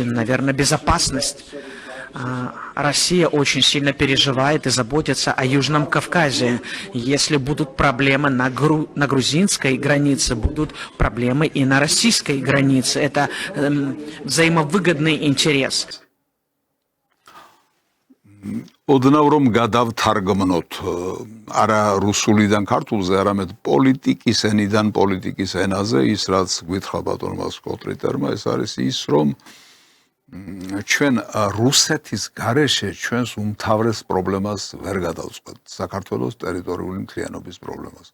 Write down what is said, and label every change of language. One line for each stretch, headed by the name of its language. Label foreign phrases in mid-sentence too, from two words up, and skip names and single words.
Russian: Наверное, безопасность. Россия очень сильно переживает и заботится о Южном Кавказе. Если будут проблемы на грузинской границе, будут проблемы и на российской границе. Это взаимовыгодный интерес.
Georgian: ოდნავ რომ გადავთარგმნოთ არა რუსულიდან ქართულზე, არამედ პოლიტიკის ენიდან პოლიტიკის ენაზე, ის რაც გვითხრა ბატონმა სკოტ რიტერმა, ეს არის ის, რომ ჩვენ რუსეთის გარეშე ჩვენს უმთავრეს პრობლემას ვერ გადავწყვეტ, საქართველოს ტერიტორიული მთლიანობის პრობლემას.